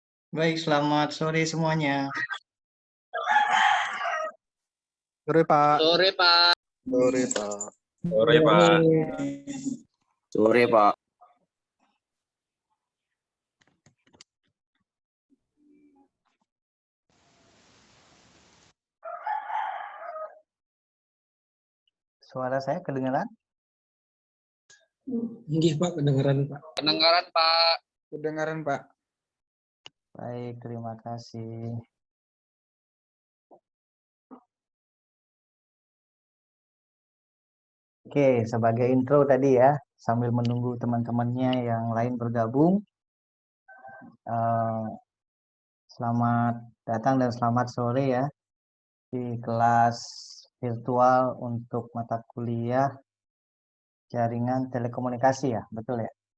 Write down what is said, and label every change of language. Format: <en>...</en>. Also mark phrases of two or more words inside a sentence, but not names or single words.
<id>Baik, selamat sore semuanya. Sore, Pak. Sore, Pak. Sore, Pak. Sore, Pak. Sore, Pak. Suara saya kedengaran? Nggih, Pak, kedengaran, Pak. Kedengaran, Pak. Kedengaran, Pak. Baik, terima kasih. Oke, sebagai intro tadi ya, sambil menunggu teman-temannya yang lain bergabung, selamat datang dan selamat sore ya di kelas virtual untuk mata kuliah jaringan telekomunikasi ya, betul ya?</id>